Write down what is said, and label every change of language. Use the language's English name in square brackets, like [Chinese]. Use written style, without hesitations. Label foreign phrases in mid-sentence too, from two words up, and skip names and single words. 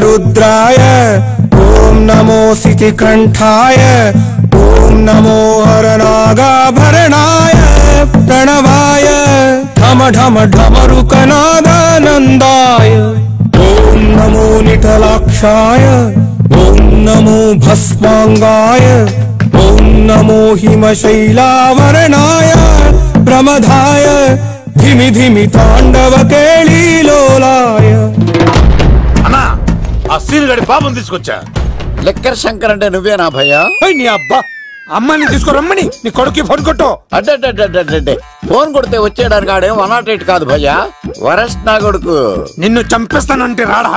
[Sanskrit] रुद्राय ओम नमो सितिकंठाय ओम नमो हरनागाभरणाय प्रणवाय ढम ढम ढमरुकनादानंदाय ओम नमो निटलाक्षाय ओम नमो भस्मांगाय ओम नमो हिमशैलावरणाय प्रमदाय धिमि धिमि तांडव केळीलोलाय [Telugu] అన్నా ఆ సీన్ గడి పాపం తీసుకొచ్చా లెక్కర్ శంకర్ అంటే నువ్వేనా భయ్యా? నీ అబ్బా అమ్మని తీసుకురమ్మని నీ కొడుకు ఫోన్ కొట్టు. అడ్డే ఫోన్ కొడితే వచ్చేయడానికి ఆడేం 108 కాదు భయ్యా, వరస్ట్ నా కొడుకు. నిన్ను చంపేస్తానంటే రాడా?